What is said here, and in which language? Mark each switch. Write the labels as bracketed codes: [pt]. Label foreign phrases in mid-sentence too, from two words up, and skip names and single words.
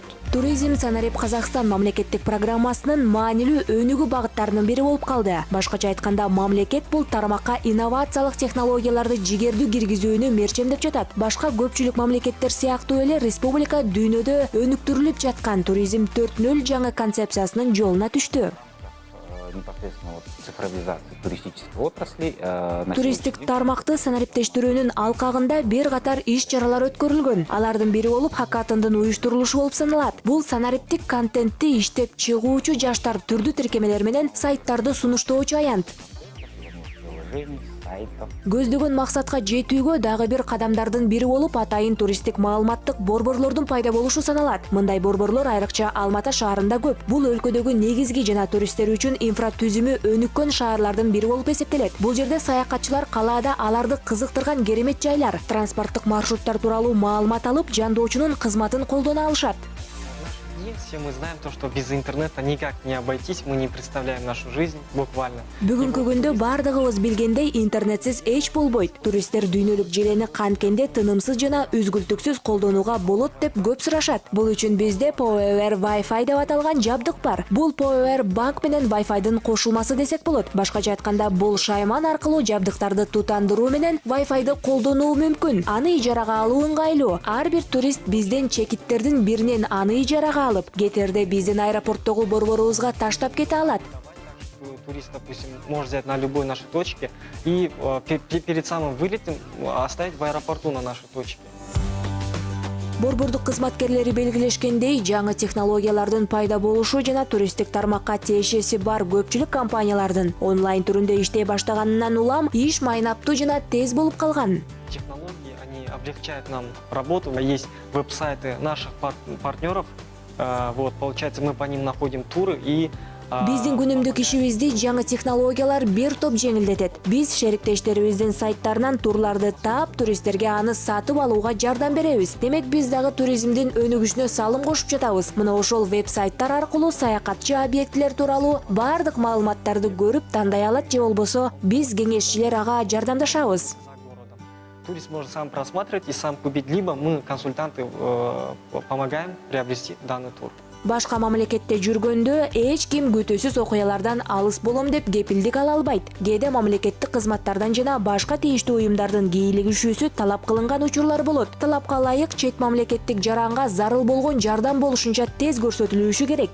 [ky] Туризм Санарип Казакстан мамлекеттик программасынын маанилүү өнүгүү багыттарынын бири болуп калды. Башкача айтканда, мамлекет бул тармакка инновациялык технологияларды жигердүү киргизүүнү мерчемдеп жатат. Башка көпчүлүк мамлекеттер сыяктуу эле республика дүйнөдө өнүктүрүлүп жаткан туризм 4.0 жаңы концепциясынын жолуна түштү. [ru] Непосредственно цифровизации туристической отрасли. [ky] Туристтик тармакты санариптештирүүнүн алкагында бир катар иш-чаралар өткөрүлгөн. Алардын бири болуп хакатондун уюштурулушу болуп саналат. Бул санариптик контентти иштеп чыгуучу жаштар түрдүү тиркемелер менен сайттарды сунуштоочу аянт. Көздөгөн максатка жетүүгө дагы бир кадамдардын бири болуп атайын туристтик маалыматтык борборлордун пайда болушу саналат. Мындай борборлор айрыкча Алматы шаарында көп. Бул өлкөдөгү негизги жана туристтер үчүн инфратүзүмү өнүккөн шаарлардын бири болуп эсептелет. Бул жерде саякатчылар калаада аларды кызыктырган керемет жайлар, транспорттук маршруттар тууралуу маалымат алып, жандоочунун кызматын колдоно алышат. [ru] Все мы знаем то, что без интернета никак не обойтись, мы не представляем нашу жизнь буквально. [ky] Бүгүнкү күндө бардыгыбыз билгендей интернетсиз эч болбойт. Туристтер дүйнөлүк желени канткенде тынымсыз жана үзгүлтүксүз колдонууга болот деп көп сурашат. Бул үчүн бизде PowerWare Wi-Fi деп аталган жабдык бар. Бул PowerWare банк менен Wi-Fi'дын кошулмасы десек болот. Башкача айтканда, бул шайман аркылуу жабдыктарды тутандыруу менен Wi-Fi'ды колдонуу мүмкүн. Аны ижарага алуу ыңгайлуу. Ар бир турист бизден чекиттердин биринен аны ижарага алып, кетерде биздин аэропорттогу борборубузга таштап кете алат. [ru] Турист, допустим, может взять на любой нашей точке и перед самым вылетом оставить в аэропорту на нашей точке. [ky] Борбордук кызматкерлери белгилешкендей, жаңы технологиялардын пайда болушу жана туристтик тармакка тиешеси бар көпчүлүк компаниялардын онлайн түрүндө иштей баштаганынан улам иш майнаптуу жана тез болуп калган. [ru] Технологии, они облегчают нам работу. Есть веб-сайты наших партнеров. Вот, получается, мы по ним находим туры и [ky] Биздин күнүмдүк ишибизди жаңы технологиялар бир топ жеңилдетет. Биз шериктештерибиздин сайттарынан турларды таап, туристтерге аны сатып алууга жардам беребиз. Демек биз дагы туризмдин өнүгүшүнө салым кошуп жатабыз. Мына ошол веб-сайттар аркылуу саякатчы объектилер тууралуу бардык маалыматтарды көрүп тандай алат же болбосо биз кеңешчилер ага жардамдашабыз. [ru] За городом. Турист может сам просматривать и сам купить, либо мы, консультанты, помогаем приобрести данный тур. [ky] Башка мамлекетте жүргөндө эч ким күтүүсүз окуялардан алыс болом деп кепилдик ала албайт. Кээде мамлекеттик кызматтардан жана башка тийиштүү уюмдардын кийлигишүүсү талап кылынган учурлар болот. Талапка ылайык чет мамлекеттик жаранга зарыл болгон жардам болушунча тез көрсөтүлүшү керек.